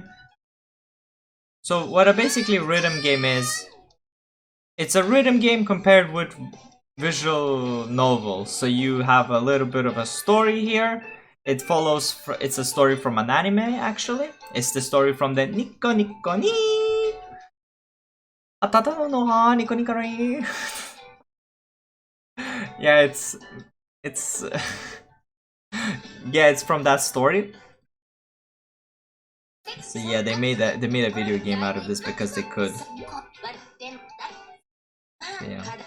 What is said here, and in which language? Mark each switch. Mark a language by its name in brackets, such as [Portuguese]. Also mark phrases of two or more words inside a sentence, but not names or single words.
[English] So what a basically rhythm game is, it's a rhythm game compared with visual novel. So you have a little bit of a story here. It follows, it's a story from an anime actually. It's the story from the Nico Nico ni Atata no ha Nico Nico ni. Yeah, it's yeah, it's from that story. So yeah, they made a video game out of this because they could. So yeah.